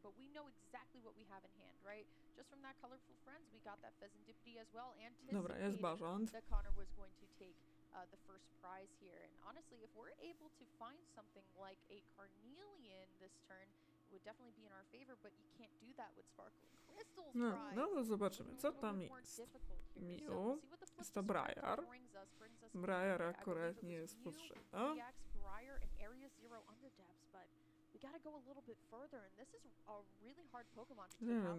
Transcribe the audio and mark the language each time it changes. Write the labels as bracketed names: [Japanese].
[English] But we know exactly what we have in hand, right? Just from that Colorful Friends, we got that Pheasantipity as well, anticipating that Connor was going to take the first prize here. And honestly, if we're able to find something like a Carnelian this turn, it would definitely be in our favor, but you can't do that with Sparkling Crystals prize. [Polish] No to zobaczymy, co tam jest. Miu, jest to Briar. Briar akurat nie jest potrzebna. [English] Briar and Area Zero Underdepths, but we gotta go a little bit further, and this is a really hard Pokemon to take out.